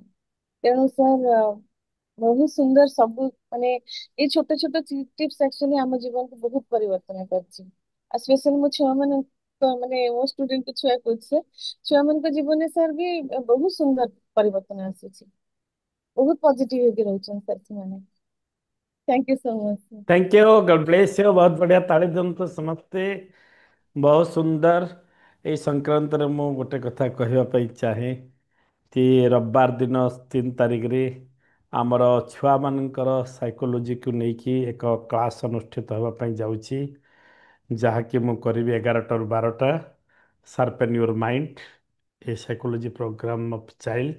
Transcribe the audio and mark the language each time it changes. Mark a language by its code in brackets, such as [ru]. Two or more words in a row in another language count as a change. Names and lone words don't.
[or] ତେଣୁ ସାର୍ ବହୁତ ସୁନ୍ଦର ସବୁ, ମାନେ ଏଇ ଛୋଟ ଛୋଟ ଟିପ୍ସ ଆକ୍ଚୁଆଲି ଆମ ଜୀବନକୁ ବହୁତ ପରିବର୍ତ୍ତନ କରିଛି। ଆଉ ସ୍ପେଶାଲି ମୋ ଛୁଆ ମାନଙ୍କ, ମାନେ ମୋ ଷ୍ଟୁଡେଣ୍ଟ ଛୁଆ କହୁଛି, ଛୁଆ ମାନଙ୍କ ଜୀବନରେ ସାର୍ ବି ବହୁତ ସୁନ୍ଦର ପରିବର୍ତ୍ତନ ଆସିଛି, ବହୁତ ପଜିଟିଭ ହେଇକି ରହୁଛନ୍ତି ସାର୍ ସେମାନେ। [en] Thank you so much. Thank you, God bless you. [or] ବହୁତ ବଢ଼ିଆ, ତାଳି ଦିଅନ୍ତୁ ସମସ୍ତେ। ବହୁତ ସୁନ୍ଦର। এই ସଂକ୍ରାନ୍ତରେ ମୁଁ ଗୋଟେ କଥା କହିବା ପାଇଁ ଚାହେଁ କି ରବିବାର ଦିନ 3 ତାରିଖରେ ଆମର ଛୁଆମାନଙ୍କର ସାଇକୋଲୋଜିକୁ ନେଇକି ଏକ କ୍ଲାସ୍ ଅନୁଷ୍ଠିତ ହେବା ପାଇଁ ଯାଉଛି, ଯାହାକି ମୁଁ କରିବି 11ଟାରୁ 12ଟା। [en] Sharpen your mind, a psychology program of child.